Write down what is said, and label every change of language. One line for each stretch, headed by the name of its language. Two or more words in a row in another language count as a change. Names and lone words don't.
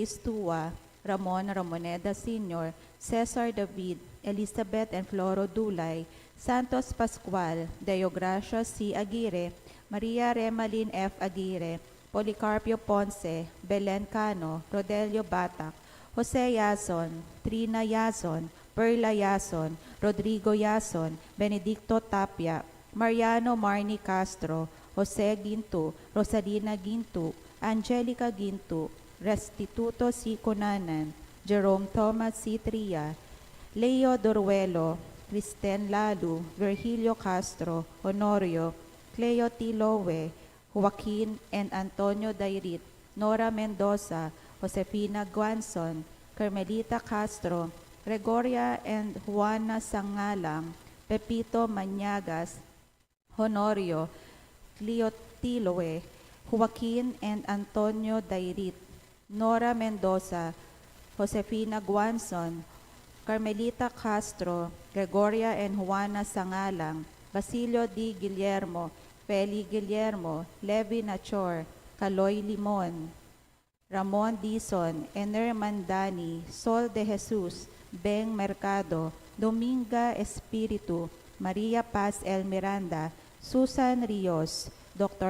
English: Stua, Ramon Ramoneda Sr., Cesar David, Elizabeth and Floro Dulay, Santos Pascual, Deogracia C. Aguirre, Maria Remalin F. Aguirre, Policarpio Ponce, Belen Cano, Rodelio Batak, Jose Yason, Trina Yason, Perla Yason, Rodrigo Yason, Benedicto Tapia, Mariano Marni Castro, Jose Ginto, Rosalina Ginto, Angelica Ginto, Restituto C. Conanan, Jerome Thomas C. Tria, Leo Doruelo, Cristen Lalu, Virgilio Castro, Honorio, Cleo T. Lowe, Joaquin and Antonio Dairit, Nora Mendoza, Josefina Guanzon, Carmelita Castro, Gregoria and Juana Sangalang, Pepito Mañagas, Honorio, Cleotiloe, Joaquin and Antonio Dairit, Nora Mendoza, Josefina Guanzon, Carmelita Castro, Gregoria and Juana Sangalang, Basilio D. Guillermo, Feli Guillermo, Levi Nachor, Caloy Limon, Ramon Dizon, Ener Mandani, Sol de Jesus, Beng Mercado, Dominga Espiritu, Maria Paz El Miranda, Susan Rios, Dr.